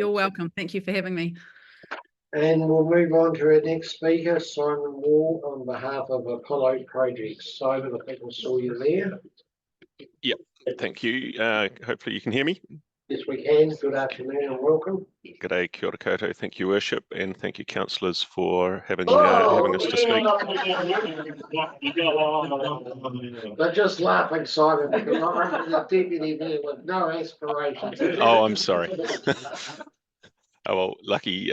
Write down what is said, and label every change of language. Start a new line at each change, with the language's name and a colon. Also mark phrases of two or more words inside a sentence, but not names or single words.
English: You're welcome. Thank you for having me. And we'll move on to our next speaker, Simon Wall, on behalf of Apollo Projects. Simon, I think I saw you there. Yep, thank you. Hopefully you can hear me. Yes, we can. Good afternoon and welcome. G'day,
Māori: kia ora koutou.
English: Thank you, Worship, and thank you, councillors, for having us to speak. They're just laughing, Simon, because I'm the deputy there with no aspirations. Oh, I'm sorry. Oh well, lucky.